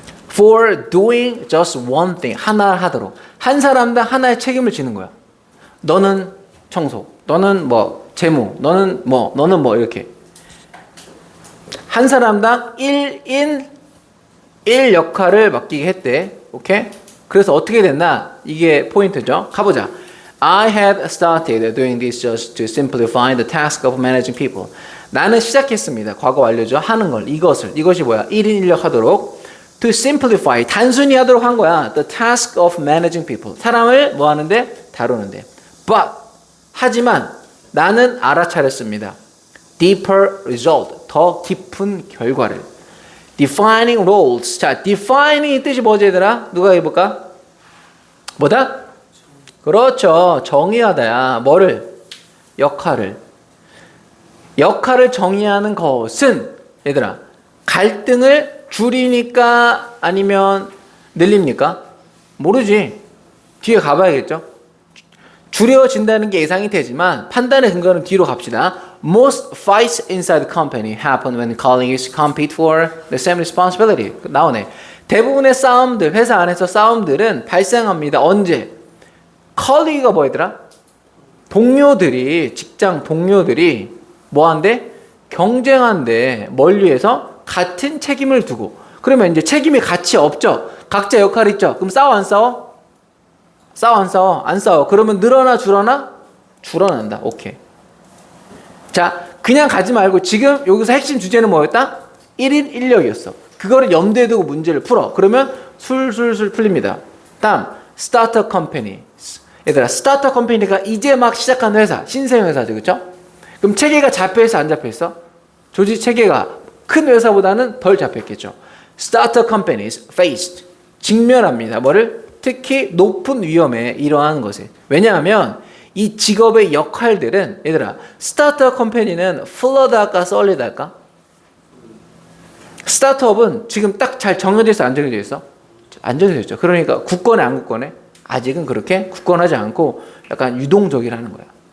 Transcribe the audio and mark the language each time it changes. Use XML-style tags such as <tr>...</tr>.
<en>For doing just one thing.</en> <ko>하나 하도록. 한 사람당 하나의 책임을 지는 거야. 너는 청소. 너는 뭐, 재무. 너는 뭐, 이렇게. 한 사람당 1인 1 역할을 맡기게 했대. 오케이? 그래서 어떻게 됐나? 이게 포인트죠. 가보자.</ko> <en>I had started doing this just to simplify the task of managing people.</en> <ko>나는 시작했습니다. 과거 완료죠. 하는 걸, 이것이 뭐야? 1인 1역 하도록.</ko> <en>To simplify,</en> <ko>단순히 하도록 한 거야.</ko> <en>The task of managing people.</en> <ko>사람을 뭐 하는데? 다루는데. But, 하지만 나는 알아차렸습니다.</ko> <en>Deeper result,</en> <ko>더 깊은 결과를.</ko> <en>Defining roles.</en> <ko>자, defining 뜻이 뭐지 얘들아? 누가 해볼까? 뭐다? 그렇죠. 정의하다야. 뭐를? 역할을. 역할을 정의하는 것은 얘들아, 갈등을 줄이니까 아니면 늘립니까? 모르지. 뒤에 가봐야겠죠. 줄여진다는 게 예상이 되지만 판단의 근거는 뒤로 갑시다.</ko> <en>Most fights inside the company happen when colleagues compete for the same responsibility.</en> <ko>나오네. 대부분의 싸움들, 회사 안에서 싸움들은 발생합니다. 언제? colleague가 뭐였더라? 동료들이, 직장 동료들이 뭐한대? 경쟁한대. 뭘 위해서? 같은 책임을 두고. 그러면 이제 책임이 같이 없죠. 각자 역할이 있죠. 그럼 싸워 안 싸워? 싸워 안 싸워? 안 싸워. 그러면 늘어나 줄어나? 줄어난다. 오케이. 자, 그냥 가지 말고 지금 여기서 핵심 주제는 뭐였다? 1인 1역이었어. 그거를 염두에 두고 문제를 풀어. 그러면 술술술 풀립니다. 다음, 스타트업 컴퍼니. 얘들아, 스타트업 컴퍼니가 이제 막 시작한 회사, 신생 회사죠. 그렇죠? 그럼 체계가 잡혀있어, 안 잡혀있어? 조직 체계가 큰 회사보다는 덜 잡혔겠죠.</ko> <en>스타트업 companies faced.</en> <ko>직면합니다. 뭐를? 특히 높은 위험에 이러한 것에. 왜냐하면 이 직업의 역할들은 얘들아, 스타트업 컴퍼니는 플러드 할까 솔리드 할까? 스타트업은 지금 딱 잘 정해져 있어, 안 정해져 있어? 안 정해져 있죠. 그러니까 굳건해 안 굳건해? 아직은 그렇게 굳건하지 않고 약간 유동적이라는 거야.</ko>